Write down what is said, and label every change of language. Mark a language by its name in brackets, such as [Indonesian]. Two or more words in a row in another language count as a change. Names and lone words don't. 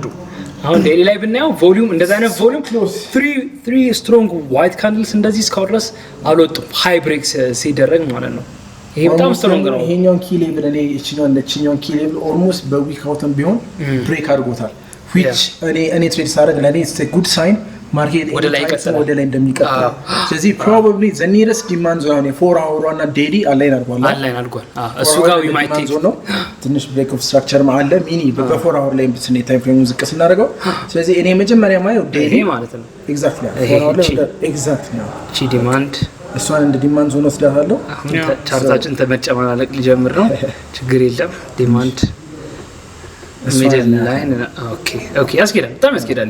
[Amharic] አሁን ዴይሊ ላይ ብናየው ቮሊዩም እንደዛ አይነት [English] volume 3 strong white candles [Amharic] እንደዚህ እስካሁን ድረስ አልወጡም። [English] high breaks [Amharic] ሲደረግ ማለት ነው። ይሄ በጣም ስትሮንግ ነው። ይሄኛውን [English] key level [Amharic] እኔ እቺኛውን [English] key level [Amharic] ኦልሞስት በዊክ አውትም ቢሆን ብሬክ አድርጎታል which እኔ ትሬድ ሳደርግ ለኔ [English] it's a good sign [Amharic] ማርኬት ወደ ላይ እንደሚቀጥል። ስለዚህ [English] probably the nearest demand zone 4 hour [Amharic] እና [English] daily align [Amharic] አድርጓል። እሱ ጋር [English] we might take [Amharic] ነው ትንሽ [English] break of structure [Amharic] አለ ሚኒ በ4 hour ላይ ስኔ [English] time frame [Amharic] ዝቅ ስናደርገው። ስለዚህ እኔ መጀመሪያ ማየው ዴሊ ማለት ነው [English] exactly 4 hour ላይ ኤግዛክትሊ [Amharic] ቺ ዲማንድ እሷን እንደ [English] demand zone [Amharic] ወስዳታለሁ። ቻርታችን ተመጨማለቅ ሊጀምር ነው። ችግር የለም [English] demand middle line okay [Amharic] ያስኬዳል፣ በጣም ያስኬዳል።